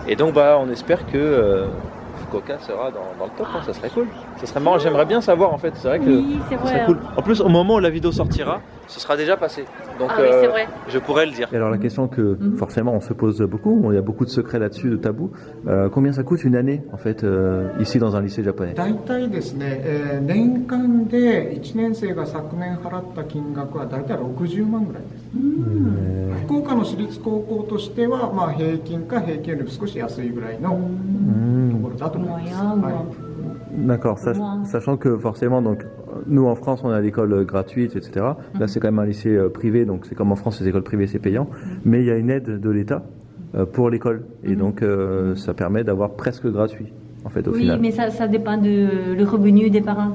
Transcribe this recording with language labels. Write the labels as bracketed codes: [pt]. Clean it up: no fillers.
[fr] Et donc on espère que Fukuoka sera dans le top, hein. Ça serait cool. Ça serait marrant, j'aimerais bien savoir en fait, c'est vrai que oui, c'est ça vrai, serait cool. En plus, au moment où la vidéo sortira, ce sera déjà passé. Donc oui, c'est vrai. je pourrais le dire. Et alors la question que forcément on se pose beaucoup, il y a beaucoup de secrets là-dessus, de tabous. Combien ça coûte une année en fait ici dans un lycée japonais? [ja] 大体ですね、年間で1年生が昨年払った金額は大体60万ぐらいです。福岡の私立高校としては、平均か平均より少し安いぐらいのところだと思います。 [fr] D'accord, sachant que forcément, donc, nous en France on a l'école gratuite, etc. Là c'est quand même un lycée privé, donc c'est comme en France les écoles privées c'est payant, mais il y a une aide de l'État pour l'école, et donc ça permet d'avoir presque gratuit en fait au final. Oui, mais ça dépend le revenu des parents.